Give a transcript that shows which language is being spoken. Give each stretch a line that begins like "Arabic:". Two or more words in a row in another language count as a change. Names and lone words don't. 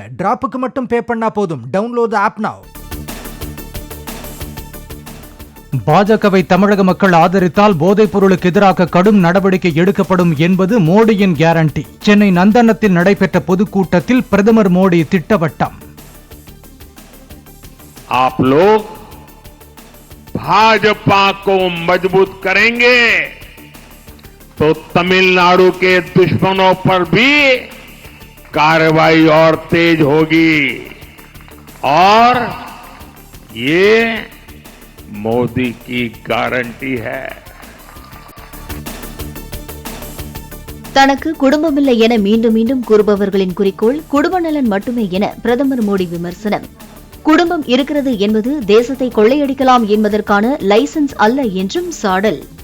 Tamil: டிராப்புக்கு மட்டும் பே பண்ணா போதும்.
English: download the app now.
Tamil: பாஜகவை தமிழக மக்கள் ஆதரித்தால் போதைப் பொருளுக்கு எதிராக கடும் நடவடிக்கை எடுக்கப்படும் என்பது மோடியின் கேரண்டி. சென்னை நந்தனத்தில் நடைபெற்ற பொதுக்கூட்டத்தில் பிரதமர் மோடி திட்டவட்டம்.
Hindi: आप लोग भाजपा को मजबूत करेंगे तो तमिलनाडु के दुश्मनों पर भी कार्रवाई और तेज होगी और ये मोदी की गारंटी है.
Tamil: தனக்கு குடும்பமில்லை என மீண்டும் மீண்டும் கூறுபவர்களின் குறிக்கோள் குடும்ப நலன் மட்டுமே என பிரதமர் மோடி விமர்சனம். குடும்பம் இருக்கிறது என்பது தேசத்தை கொள்ளையடிக்கலாம் என்பதற்கான லைசன்ஸ் அல்ல என்றும் சாடல்.